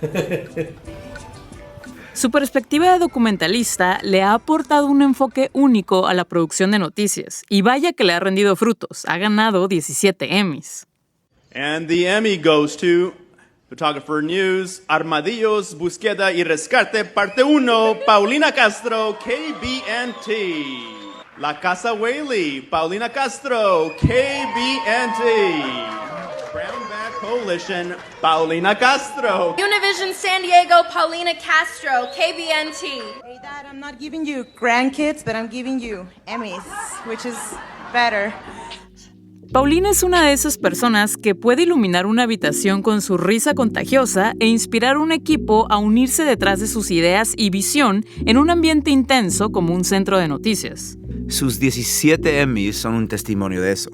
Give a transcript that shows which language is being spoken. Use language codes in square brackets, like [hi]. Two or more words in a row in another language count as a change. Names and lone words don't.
[es] Su perspectiva de documentalista le ha aportado un enfoque único a la producción de noticias. Y vaya que le ha rendido frutos. Ha ganado 17 Emmys. [en] And the Emmy goes to Photographer News, [es] Armadillos, Búsqueda y Rescate, parte 1, Paulina Castro, KBNT. La Casa Whaley, Paulina Castro, KBNT. Brownback Coalition, Paulina Castro. Univision San Diego, Paulina Castro, KBNT. [en] Hey Dad, I'm not giving you grandkids, but I'm giving you Emmys, which is better. [es] Paulina es una de esas personas que puede iluminar una habitación con su risa contagiosa e inspirar a un equipo a unirse detrás de sus ideas y visión en un ambiente intenso como un centro de noticias. Sus 17 Emmys son un testimonio de eso.